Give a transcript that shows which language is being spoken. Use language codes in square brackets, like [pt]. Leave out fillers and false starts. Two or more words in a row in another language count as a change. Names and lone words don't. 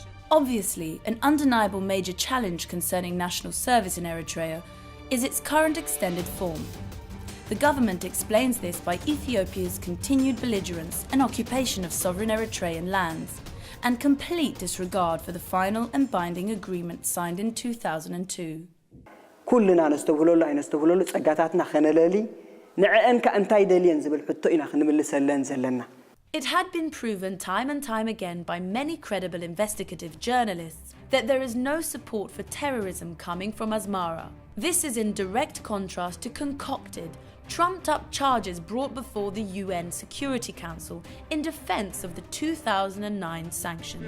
[en] Obviously, an undeniable major challenge concerning national service in Eritrea is its current extended form. The government explains this by Ethiopia's continued belligerence and occupation of sovereign Eritrean lands, and complete disregard for the final and binding agreement signed in 2002. [ti] ኩልና ነስተብህለሉ ኣይነስተብህለሉ ጸጋታትና ኸነለሊ ንዕአን ከእንታይ ደልየን ዝብል ሕቶ ኢና ክንምልሰለን ዘለና [en] It had been proven time and time again by many credible investigative journalists that there is no support for terrorism coming from Asmara. This is in direct contrast to concocted, trumped-up charges brought before the UN Security Council in defense of the 2009 sanctions.